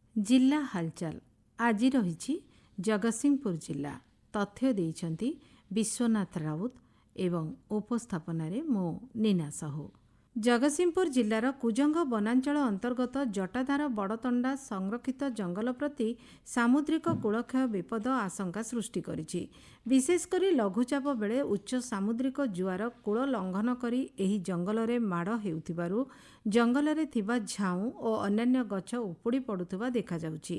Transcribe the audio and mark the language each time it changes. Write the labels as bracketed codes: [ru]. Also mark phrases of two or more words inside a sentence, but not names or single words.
[or] ଜିଲ୍ଲା ହାଲଚାଲ ଆଜି ରହି ଜଗତସିଂହପୁର ଜିଲ୍ଲା ତଥ୍ୟ ଦେଇଛନ୍ତି ବିଶ୍ୱନାଥ ରାଉତ ଏବଂ ଉପସ୍ଥାପନ ମୋ ନୀନା ସାହୁ। ଜଗତସିଂହପୁର ଜିଲ୍ଲାର କୁଜଙ୍ଗ ବନାଞ୍ଚଳ ଅନ୍ତର୍ଗତ ଜଟାଧାର ବଡ଼ତଣ୍ଡା ସଂରକ୍ଷିତ ଜଙ୍ଗଲ ପ୍ରତି ସାମୁଦ୍ରିକ କୂଳକ୍ଷୟ ବିପଦ ଆଶଙ୍କା ସୃଷ୍ଟି କରିଛି। ବିଶେଷକରି ଲଘୁଚାପ ବେଳେ ଉଚ୍ଚ ସାମୁଦ୍ରିକ ଜୁଆର କୂଳ ଲଂଘନ କରି ଏହି ଜଙ୍ଗଲ ରେ ମାଡ଼ ହେଉଥିବାରୁ ଜଙ୍ଗଲ ରେ ଥିବା ଝାଉଁ ଓ ଅନ୍ୟାନ୍ୟ ଗଛ ଉପୁଡ଼ି ପଡ଼ୁଥିବା ଦେଖା ଯାଉଛି।